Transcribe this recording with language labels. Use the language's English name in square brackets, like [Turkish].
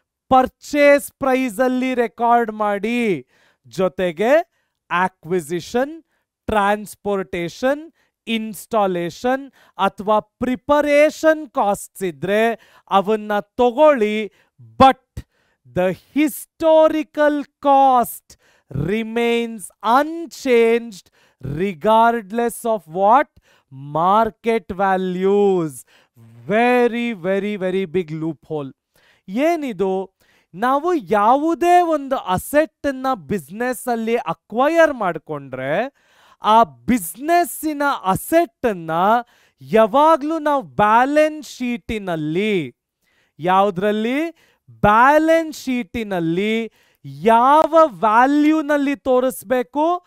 [Kannada] Purchase price ಅಲ್ಲಿ record ಮಾಡಿ. ಜೊತೆಗೆ ಆಕ್ವಿಸಿಷನ್, ಟ್ರಾನ್ಸ್ಪೋರ್ಟೇಷನ್, ಇನ್ಸ್ಟಾಲೇಷನ್ ಅಥವಾ ಪ್ರಿಪರೇಷನ್ ಕಾಸ್ಟ್ಸ್ ಇದ್ರೆ ಅವನ್ನ ತಗೊಳ್ಳಿ, [English] But the historical cost remains unchanged regardless of what? Market values. Very, very, very big loophole. [Kannada] ಏನಿದು? ನಾವು ಯಾವುದೇ ಒಂದು ಅಸೆಟ್ ಅನ್ನ ಬಿಸ್ನೆಸ್ ಅಲ್ಲಿ ಅಕ್ವೈರ್ ಮಾಡಿಕೊಂಡ್ರೆ ಆ ಬಿಸ್ನೆಸ್ಸಿನ ಅಸೆಟ್ ಅನ್ನ ಯಾವಾಗ್ಲೂ ನಾವು ಬ್ಯಾಲೆನ್ಸ್ ಶೀಟಿನಲ್ಲಿ, ಯಾವುದ್ರಲ್ಲಿ? ಬ್ಯಾಲೆನ್ಸ್ ಶೀಟಿನಲ್ಲಿ ಯಾವ ವ್ಯಾಲ್ಯೂನಲ್ಲಿ ತೋರಿಸ್ಬೇಕು?